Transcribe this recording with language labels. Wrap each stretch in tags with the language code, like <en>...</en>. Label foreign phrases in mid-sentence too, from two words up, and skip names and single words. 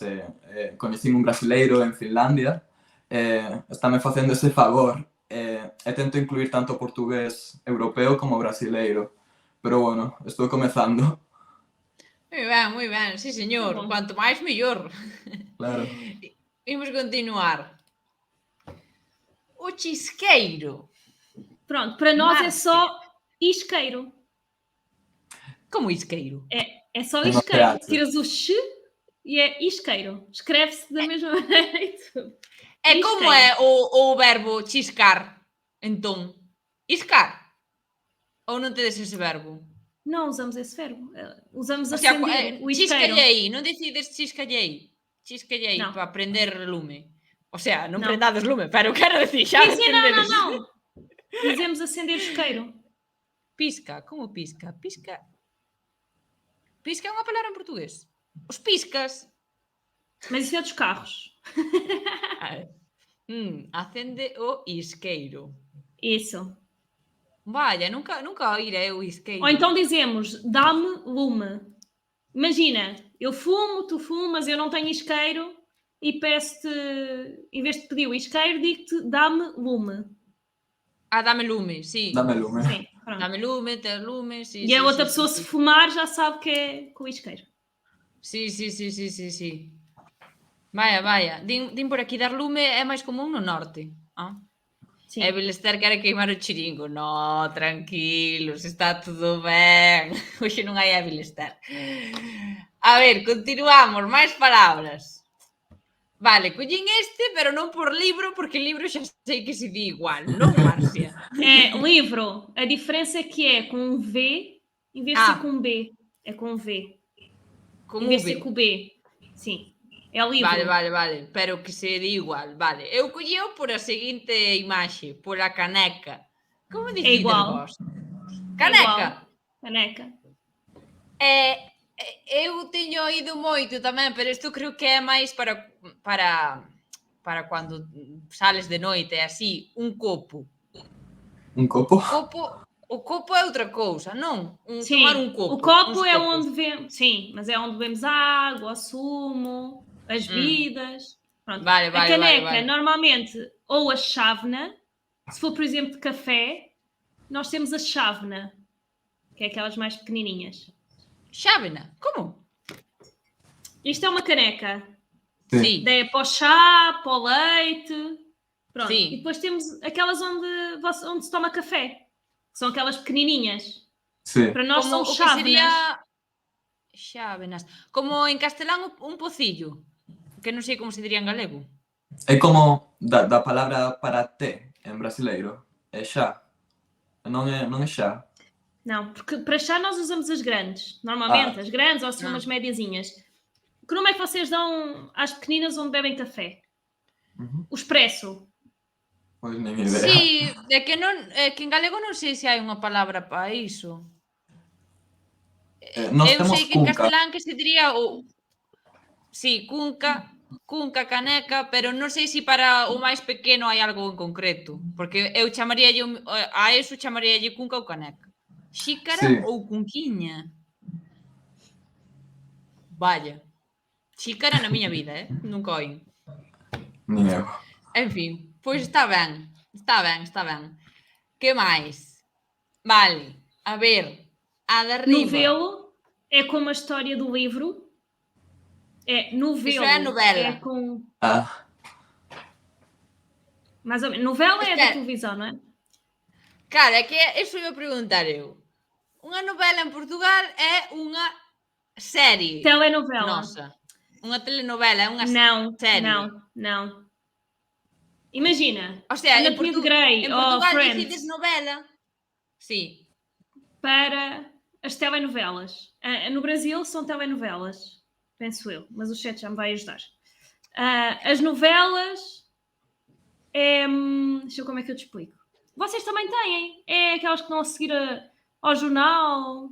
<gl>Coñecín un brasileiro en Finlandia, estáme facendo ese favor, e tento incluir tanto portugués europeo como brasileiro. Pero bueno, estou comezando. Moi ben, sí señor.</gl> <pt>Tá bom.</pt> <gl>Cuanto máis, mellor. Claro. Imos continuar. O chisqueiro.</gl> <pt>Pronto, para nós é Márcia. só isqueiro.</pt> <gl>Como isqueiro?</gl> <pt>É só É no isqueiro. teatro. Tiras o x e é isqueiro. Escreve-se da mesma maneira e tudo.</pt> <gl>E como é o verbo chiscar, entón? Iscar? Ou non tedes ese verbo?</gl> <pt>Não usamos esse verbo. Usamos</pt> <gl>O sea,</gl> <pt>acender o isqueiro.</pt> <gl>chiscallei, non decides chiscallei. Chiscallei Non. para prender lume. O sea, non Non. prendades lume, pero quero decir, xa</gl> <pt>Sim, sim,</pt> <gl>entendedes.</gl> <pt>não. Dizemos acender o isqueiro.</pt> <gl>Pisca, como pisca? Pisca. Pisca é unha palabra en portugués.</gl> <pt>Os piscas. Mas isso é dos carros. Acende o isqueiro. Isso.</pt> <gl>Vaya, nunca oíra eu isqueiro.</gl> <pt>Ou então dizemos, dá-me lume. Imagina, eu fumo, tu fumas, eu não tenho isqueiro e peço-te, em vez de pedir o isqueiro, digo-te, dá-me lume.</pt> <gl>Dame lume, sí. Dame lume.</gl> <pt>Sim, pronto.</pt> <gl>Dame lume, ter lume, sí.</gl> <pt>E a</pt> <gl>sí,</gl> <pt>outra</pt> <gl>sí,</gl> <pt>pessoa,</pt> <gl>sí,</gl> <pt>se fumar, já sabe que é com o isqueiro.</pt> <gl>Sí. Vaya. Din por aquí dar lume é máis común no norte.</gl> <pt>Sim.</pt> <gl>E Belester quere queimar o chiringo. No, tranquilos, está tudo ben. Hoxe non hai a Belester. A ver, continuamos, máis palabras. Vale, collín este, pero non por libro, porque libro xa sei que se di igual, non, Márcia?</gl> <pt>É, livro, a diferença é que é com um V em vez de ser com um B. É com um V.</pt> <gl>Con</gl> <pt>Em vez de ser</pt> <gl>V.</gl> <pt>com o B. Sim. É o livro.</pt> <gl>Vale, pero que se di igual, vale. Eu collío por a seguinte imaxe, por a caneca. Como dicides igual. vos? Caneca.</gl> <pt>Caneca.</pt> <gl>Eu teño oído moito tamén, pero isto creo que é máis para cando sales de noite, así, un copo. Un copo? O copo é outra cousa, non?</gl> <pt>Sim,</pt> <gl>Tomar un copo.</gl> <pt>o copo</pt> <gl>uns</gl> <pt>é</pt> <gl>copos.</gl> <pt>onde vemos. Sim, mas é onde bebemos água, sumo, as bebidas. Pronto.</pt> <gl>Vale,</gl> <pt>a caneca,</pt> <gl>vale.</gl> <pt>normalmente, ou a chávena, se for, por exemplo, de café, nós temos a chávena, que é aquelas mais pequenininhas.</pt> <gl>Chávena? Como?</gl> <pt>Isto é uma caneca. Sim. Daí para o chá, para o leite. Pronto. Sim. E depois temos aquelas onde se toma café, que são aquelas pequenininhas.</pt> <gl>Sí.</gl> <pt>Para nós</pt> <gl>Como</gl> <pt>são</pt> <gl>o que</gl> <pt>chávenas.</pt> <gl>sería... Chávenas. Como en castelán un pocillo. Que non sei como se diría en galego. É como da palabra para té en brasileiro. É chá. Non é chá.</gl> <pt>Não, porque para chá nós usamos as grandes. Normalmente, as grandes ou se umas médiazinhas. Que nome é que vocês dão às pequeninas onde bebem café? O expresso.</pt> <gl>Pois nem idea. Sí, é que en galego non sei se hai unha palabra para iso.</gl> <pt>Nós</pt> <gl>Eu</gl> <pt>temos</pt> <gl>sei que en</gl> <pt>cunca.</pt> <gl>castelán que se diría o... Sí, cunca, caneca, pero non sei se para o máis pequeno hai algo en concreto, porque eu chamaríalle a eso chamaríalle cunca ou caneca.</gl> <pt>Xícara</pt> <gl>Sí.</gl> <pt>ou cunquiña. Vaya.</pt> <gl>Xícara na miña vida, nunca oín. Nin eu. En fin, pois está ben. Que máis? Vale, a ver, a de arriba.</gl> <pt>Novelo é como a história do livro. É novelo. Isso é novela. É com... Mais ou menos. Novela é da televisão, não é?</pt> <gl>Cara, é que eso iba a preguntar eu. Unha novela en Portugal é unha serie.</gl> <pt>Telenovela.</pt> <gl>Nosa. Unha telenovela, é unha serie.</gl> <pt>Não. Imagina.</pt> <gl>O sea, en Anatomia de Grey en</gl> <pt>ou</pt> <gl>Portugal</gl> <pt>Friends.</pt> <gl>decides novela. Sí.</gl> <pt>Para as telenovelas. No Brasil são telenovelas, penso eu, mas o chat já me vai ajudar. As novelas deixa eu ver como é que eu te explico. Vocês também têm. É aquelas que estão a seguir ao jornal.</pt>